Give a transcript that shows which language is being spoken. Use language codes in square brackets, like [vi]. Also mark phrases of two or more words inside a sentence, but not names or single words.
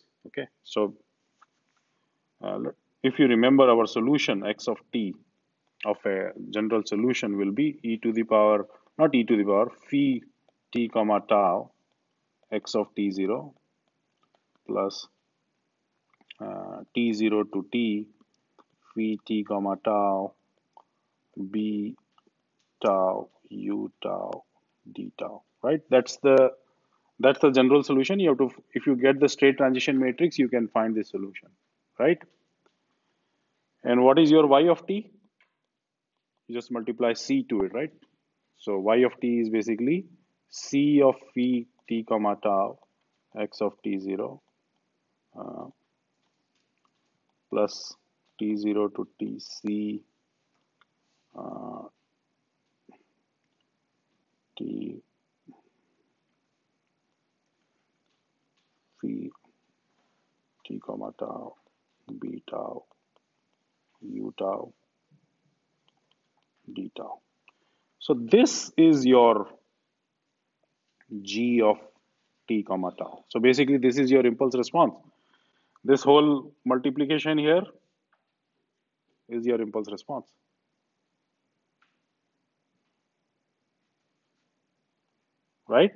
[en] Okay, so if you remember our solution x of t of a general solution will be e to the power, not e to the power, phi t comma tau x of t0 plus t0 to t phi t comma tau b tau u tau d tau, right? That's the general solution. You have to, if you get the state transition matrix, you can find this solution, right? And what is your y of t? You just multiply c to it, right? So y of t is basically c of phi t comma tau x of t0 plus t0 to t c t phi t comma tau b tau u tau d tau. So this is your g of t comma tau. So basically this is your impulse response. This whole multiplication here is your impulse response. Right?